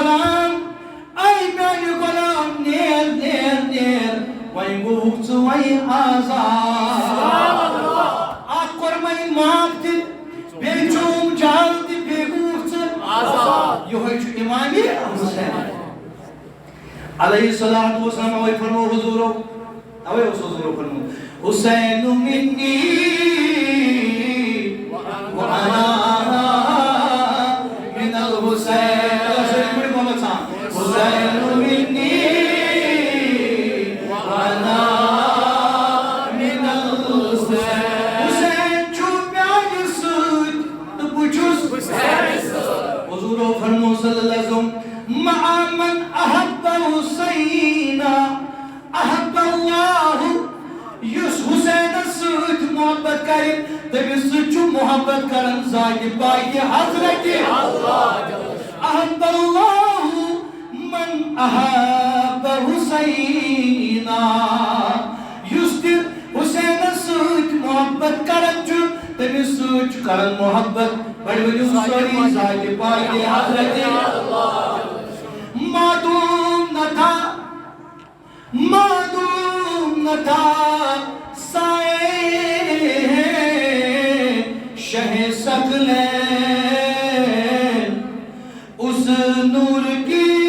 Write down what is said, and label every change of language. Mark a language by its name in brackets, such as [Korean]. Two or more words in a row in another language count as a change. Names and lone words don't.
[Kashmiri] غلام نیر نیر نیر وۄنۍ گوٚوُکھ ژٕ وۄنۍ آزاد اکھ کوٚر وۄنۍ معاف تہِ بیٚیہِ چوم جال تہِ بیٚیہِ گوٚوُکھ ژٕ آزاد یِہوٚے چھُ امام حسین [Arabic] علیہ الصلوۃ والسلام [Kashmiri] اوے فرمو حضورو اوے اوس حضورو فرمو [Arabic] حسین منی وانا من الحسین حسین منی وانا من الحسین [Kashmiri] حسین چھو میانہِ سۭتۍ تہٕ بہٕ چھُس حسین سۭتۍ حضورو فرمو [Arabic] صلی اللہ علیہ وسلم مع من احب حسین احب [Kashmiri] اللہ یس حسین سۭتۍ محبت کرِ تٔمِس سۭتۍ چھُ محبت کران ذاتِ پاکہِ حضرت [Arabic] احب اللہ من احب حسین [Kashmiri] یس تہِ حسینس سۭتۍ محبت کران چھُ تٔمِس سۭتۍ چھُ کران محبت بڑٕ ؤنِو سٲری ذاتِ پاکہِ حضرت معدوم [Urdu] نہ تھا سائے شہ ثقلین اس نور کی